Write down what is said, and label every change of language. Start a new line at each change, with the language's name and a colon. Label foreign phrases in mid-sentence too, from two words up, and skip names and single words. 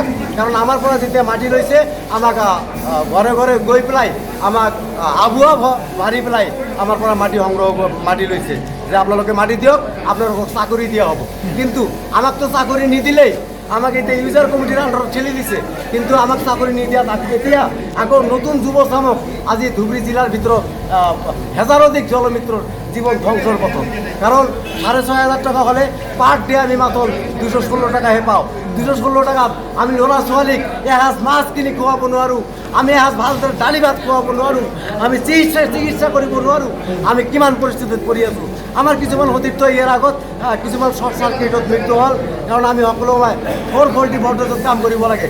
Assamese: কাৰণ আমাৰ পৰা যেতিয়া মাটি লৈছে আমাক ঘৰে ঘৰে গৈ পেলাই আমাক আবুৱা ভাৰি পেলাই আমাৰ পৰা মাটি লৈছে যে আপোনালোকে মাটি দিয়ক, আপোনালোকক চাকৰি দিয়া হ'ব। কিন্তু আমাকতো চাকৰি নিদিলেই, আমাক এতিয়া
English: user committee under
Assamese: ঠেলি দিছে। কিন্তু আমাক চাকৰি নিদিয়া এতিয়া আকৌ নতুন যুৱ চামক আজি ধুবুৰী জিলাৰ ভিতৰত হেজাৰধিক জলমিত্ৰৰ জীবন ধ্বংসৰ পথত। কাৰণ 6,500 টাকা হ'লে
English: per day
Assamese: আমি মাত্র 216 টাকাহে পাওঁ। 216 টাকাত আমি ল'ৰা ছোৱালীক এসাঁজ মাছ কিনি খুৱাব নোৱাৰোঁ, আমি এসাঁজ ভালদৰে দালি ভাত খুৱাব নোৱাৰোঁ, আমি চিকিৎসা কৰিব নোৱাৰোঁ। আমি কিমান পৰিস্থিতিত পৰি আছোঁ। আমাৰ কিছুমান সতীৰ্থ ইয়াৰ আগত কিছুমান
English: short circuit
Assamese: মৃত্যু হ'ল। কাৰণ আমি সকলোৱে 440 ভল্টেজত কাম কৰিব লাগে।